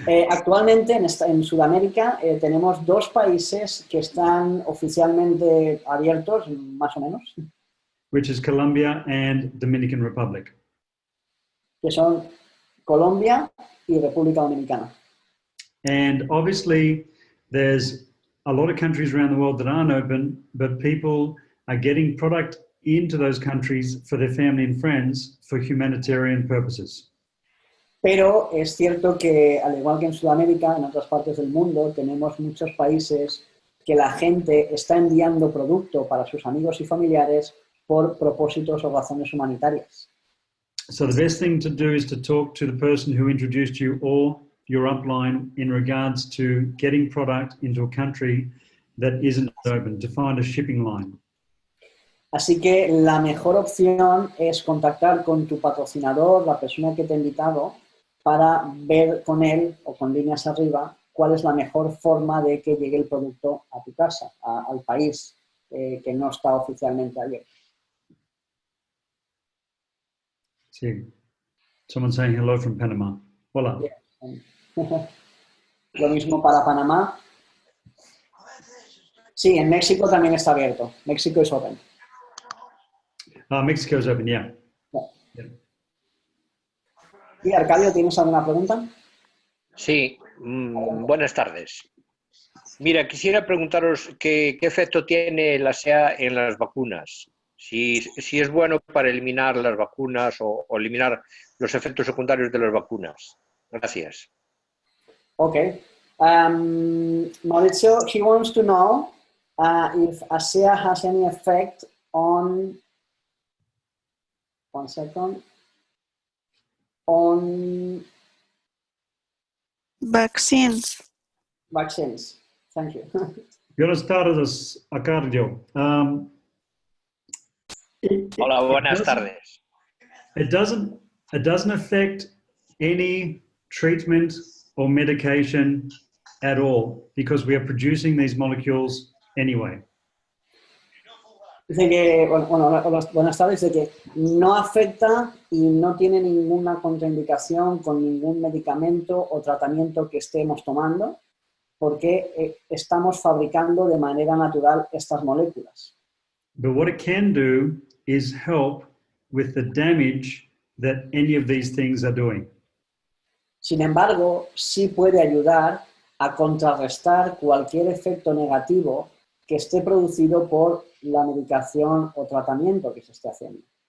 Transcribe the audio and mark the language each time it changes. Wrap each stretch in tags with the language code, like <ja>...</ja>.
<es>Actualmente en Sudamérica tenemos 2 países que están oficialmente abiertos, más o menos.</es> <en>Which is Colombia and Dominican Republic.</en> <es>Que son Colombia y República Dominicana.</es> <en>And obviously there's a lot of countries around the world that aren't open, but people are getting product into those countries for their family and friends for humanitarian purposes.</en> <es>Pero es cierto que, al igual que en Sudamérica, en otras partes del mundo, tenemos muchos países que la gente está enviando producto para sus amigos y familiares por propósitos o razones humanitarias.</es> <en>So the best thing to do is to talk to the person who introduced you or your upline in regards to getting product into a country that isn't open, to find a shipping line.</en> <es>Así que la mejor opción es contactar con tu patrocinador, la persona que te ha invitado, para ver con él o con líneas arriba cuál es la mejor forma de que llegue el producto a tu casa, al país que no está oficialmente abierto. Sí.</es> <en>Someone saying hello from Panama.</en> <es>Hola. Yeah. Lo mismo para Panamá. Sí, en México también está abierto. México es open.</es> <en>Mexico is open, yeah. Yeah.</en> <es>¿Y Arcadio, tienes alguna pregunta? Sí, buenas tardes. Mira, quisiera preguntaros qué efecto tiene la ASEA en las vacunas. Si es bueno para eliminar las vacunas o eliminar los efectos secundarios de las vacunas. Gracias.</es> <en>Okay. Mauricio, he wants to know if ASEA has any effect on... One second. On... Vaccines. Vaccines. Thank you.</en> <es>Buenas tardes, Arcadio. Hola, buenas tardes.</es> <en>It doesn't affect any treatment or medication at all because we are producing these molecules anyway.</en> <es>Dice que, buenas tardes, dice que no afecta y no tiene ninguna contraindicación con ningún medicamento o tratamiento que estemos tomando porque estamos fabricando de manera natural estas moléculas.</es> <en>But what it can do is help with the damage that any of these things are doing.</en> <es>Sin embargo, sí puede ayudar a contrarrestar cualquier efecto negativo que esté producido por la medicación o tratamiento que se esté haciendo.</es>